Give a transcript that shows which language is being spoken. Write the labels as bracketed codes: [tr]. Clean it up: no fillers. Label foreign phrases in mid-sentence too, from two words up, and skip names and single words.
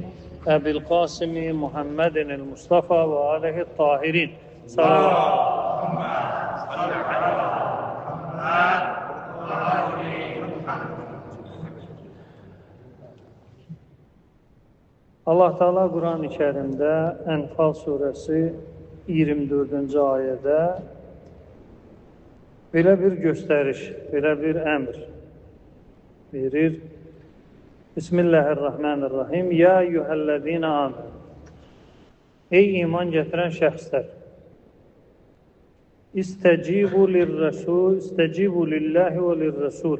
[ar] أبي القاسم محمد المصطفى وآله الطاهرين. [az] Allah Teala Kur'an-ı Kerim'de Enfal suresi 24-cü ayədə belə bir göstəriş, belə bir əmr verir. [ar] بسم الله الرحمن الرحيم. يا أيها الذين آمنوا. [az] Ey iman gətirən şəxslər. [ar] استجيبوا للرسول، استجيبوا لله وللرسول.